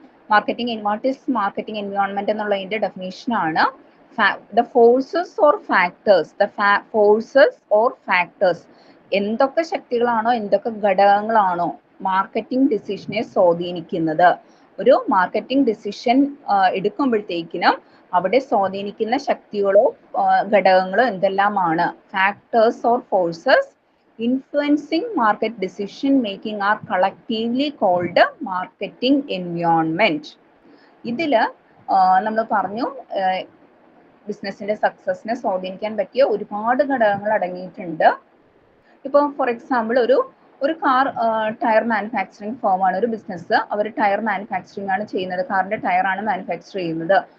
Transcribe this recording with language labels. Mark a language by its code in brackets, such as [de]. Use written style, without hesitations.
[en] What is marketing environment [ml] എന്നുള്ളതിന്റെ definition ആണ് [en] the forces or factors, forces or factors, [ml] എന്തൊക്കെ ശക്തികളാണോ എന്തൊക്കെ ഘടകങ്ങളാണോ മാർക്കറ്റിംഗ് ഡിസിഷനെ സ്വാധീനിക്കുന്നത്. ഒരു മാർക്കറ്റിംഗ് ഡിസിഷൻ എടുക്കുമ്പോഴത്തേക്കിനും അവിടെ സ്വാധീനിക്കുന്ന ശക്തികളോ ഘടകങ്ങളോ എന്തെല്ലാമാണ്. [en] Factors or forces influencing market decision making are collectively called marketing environment. [ml] ഇതില് നമ്മൾ പറഞ്ഞു ബിസിനസിന്റെ സക്സസിനെ സ്വാധീനിക്കാൻ പറ്റിയ ഒരുപാട് ഘടകങ്ങൾ അടങ്ങിയിട്ടുണ്ട്. ഇപ്പോൾ ഫോർ എക്സാമ്പിൾ ഒരു കാർ ടയർ മാനുഫാക്ചറിങ് ഫേമാണ് ഒരു ബിസിനസ്. അവർ ടയർ മാനുഫാക്ചറിങ് ആണ് ചെയ്യുന്നത്, കാറിന്റെ ടയറാണ് മാനുഫാക്ചർ ചെയ്യുന്നത്.